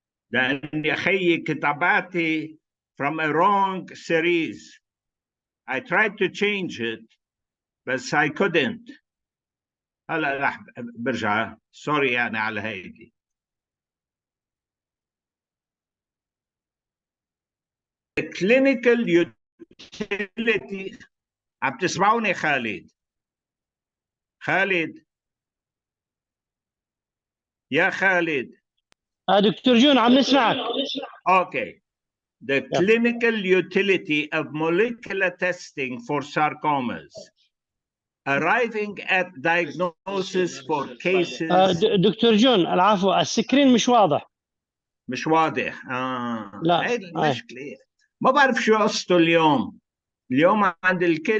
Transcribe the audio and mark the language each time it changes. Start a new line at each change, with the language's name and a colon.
Arabic: لأن يا أخي كتاباتي
English: from a wrong series. I tried to change it بس I couldn't.
Arabic: هلا راح برجع سوري يعني على هيدي.
English: The clinical utility.
Arabic: عم تسمعوني خالد؟ يا خالد. دكتور جون عم نسمعك.
English: Okay. The clinical utility of molecular testing for sarcomas. Arriving at diagnosis for cases.
Arabic: دكتور جون العفو، السكرين مش واضح. مش واضح. لا هاي المشكلة. ما بعرف شو قصته اليوم عند الكل.